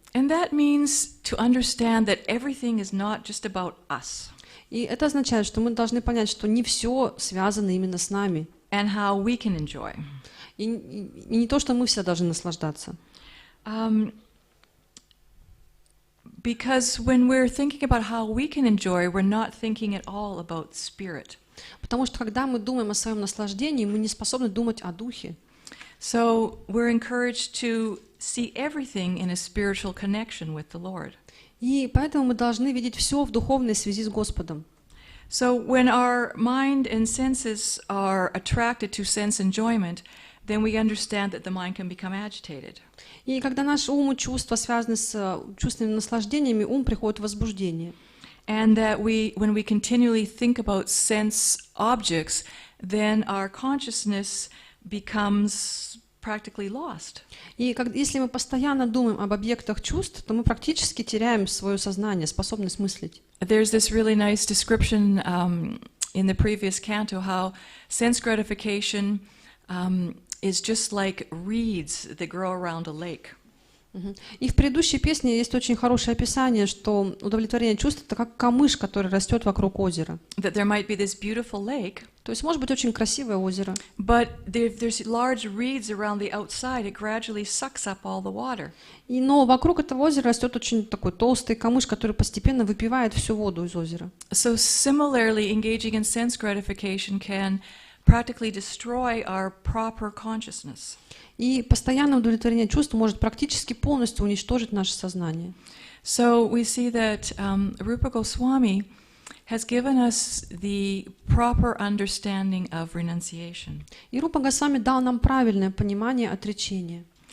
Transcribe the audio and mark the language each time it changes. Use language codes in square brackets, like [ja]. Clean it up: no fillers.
[en] And that means to understand that everything is not just about us. [ru] И это означает, что мы должны понять, что не все связано именно с нами. [en] And how we can enjoy. [ru] И не то, что мы все должны наслаждаться. [en] Because when we're thinking about how we can enjoy, we're not thinking at all about spirit. [ru] Потому что когда мы думаем о своем наслаждении, мы не способны думать о духе. [en] So we're encouraged to see everything in a spiritual connection with the Lord. [ru] И поэтому мы должны видеть все в духовной связи с Господом. [en] So when our mind and senses are attracted to sense enjoyment, then we understand that the mind can become agitated. [ru] И когда наш ум и чувства связаны с чувственными наслаждениями, ум приходит в возбуждение. [en] And that when we continually think about sense objects, then our consciousness becomes practically lost. [ru] И если мы постоянно думаем об объектах чувств, то мы практически теряем свое сознание, способность мыслить. [en] There's this really nice description in the previous canto how sense gratification is just like reeds that grow around a lake. [ru] И в предыдущей песне есть очень хорошее описание, что удовлетворение чувств — это как камыш, который растет вокруг озера. [en] That there might be this beautiful lake, [ru] То есть может быть очень красивое озеро, [en] but there's large reeds around the outside. It gradually sucks up all the water. [ru] но вокруг этого озера растет очень такой толстый камыш, который постепенно выпивает всю воду из озера. [en] So similarly, engaging in sense gratification can practically destroy our proper consciousness. [ru] И постоянное удовлетворение чувств может практически полностью уничтожить наше сознание. [en] So we see that Rupa Goswami has given us the proper understanding of renunciation. [ru] И Рупа Госвами дал нам правильное понимание отречения.